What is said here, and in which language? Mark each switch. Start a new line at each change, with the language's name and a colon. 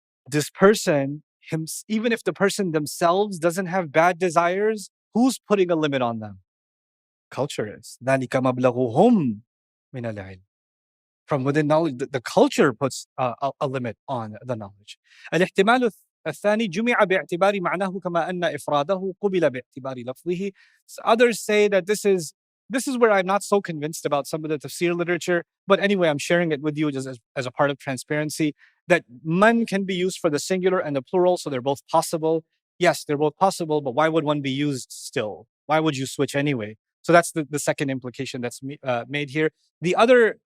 English: This person, even if the person themselves doesn't have bad desires, who's putting a limit on them? Culture is.
Arabic: ذَلِكَ مَبْلَغُهُمْ مِنَ الْعِلْمِ.
English: From within knowledge, the culture puts a limit on the knowledge.
Arabic: الاحتمال الثاني جمع باعتبار معناه كما أن إفراده قبل باعتبار لفظه.
English: Others say that this is where I'm not so convinced about some of the tafsir literature, but anyway, I'm sharing it with you just as a part of transparency, that man can be used for the singular and the plural, so they're both possible. Yes, they're both possible, but why would one be used still? Why would you switch anyway? So that's the second implication that's made here. The other